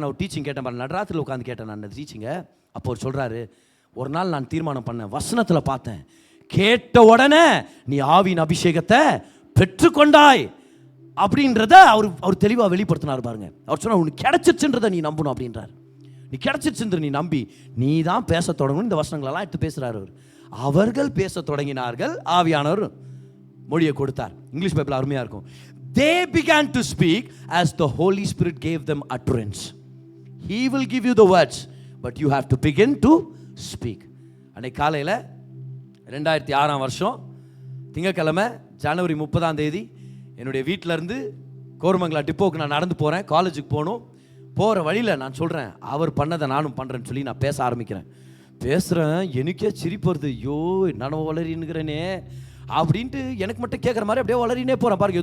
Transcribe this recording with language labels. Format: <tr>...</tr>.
<ta>நான் ஒரு டீச்சிங் கேட்டேன் பாருங்க, நடராத்திரில் உட்காந்து கேட்டேன் நான் அந்த டீச்சிங்கை. அப்போ அவர் சொல்கிறாரு, ஒரு நாள் நான் தீர்மானம் பண்ணேன், வசனத்தில் பார்த்தேன், கேட்ட உடனே நீ ஆவியின் அபிஷேகத்தை பெற்றுக்கொண்டாய் அப்படின்றத அவர் தெளிவாக வெளிப்படுத்தினார் பாருங்க. அவர் சொன்னார், உனக்கு கிடைச்சிருச்சுன்றதை நீ நம்பணும் அப்படின்றார். நீ கிடைச்சிருச்சுன்ற நீ நம்பி நீ தான் பேச தொடங்கணும். இந்த வசனங்களெல்லாம் எடுத்து பேசுகிறார் அவர். அவர்கள் பேச தொடங்கினார்கள், ஆவியானவர் மொழியை கொடுத்தார். இங்கிலீஷ் பைபிள் அருமையாக இருக்கும்.</ta> <en>They began to speak as the Holy Spirit gave them utterance. He will give you the words, but you have to begin to speak.</en> <ta>அன்னைக்கு காலையில் 2006ஆம் வருஷம் திங்கட்கிழமை ஜனவரி 30ஆம் தேதி என்னுடைய வீட்டிலேருந்து கோரமங்கலா டிப்போக்கு நான் நடந்து போகிறேன். காலேஜுக்கு போகணும். போகிற வழியில் நான் சொல்கிறேன், அவர் பண்ணதை நானும் பண்ணுறேன்னு சொல்லி நான் பேச ஆரம்பிக்கிறேன். பேசுகிறேன், எனக்கே சிரிப்பு வருது. ஐயோ நானும் வளரின்னுக்கிறேனே அப்படின்ட்டு எனக்கு மட்டும் கேட்குற மாதிரி அப்படியே வளரினே போகிறேன் பாருங்க.</ta>